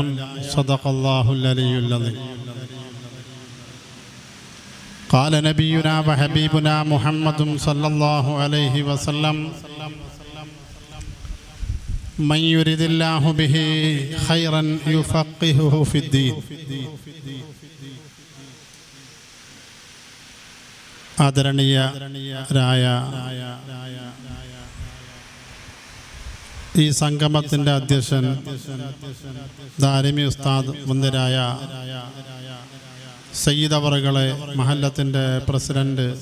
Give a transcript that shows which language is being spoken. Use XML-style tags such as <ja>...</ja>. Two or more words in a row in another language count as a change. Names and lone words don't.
<ar>صدق الله العلي العظيم. قال نبينا وحبيبنا محمد صلى الله عليه وسلم: من يرد الله به خيرا يفقهه في الدين.</ar> <ml>ആദരണീയരായ ഈ സംഗമത്തിൻ്റെ അധ്യക്ഷൻ ദാരിമി ഉസ്താദ് മുൻനിരായ സയ്യിദ് അവറുകളെ, മഹല്ലത്തിൻ്റെ പ്രസിഡന്റ്</ml>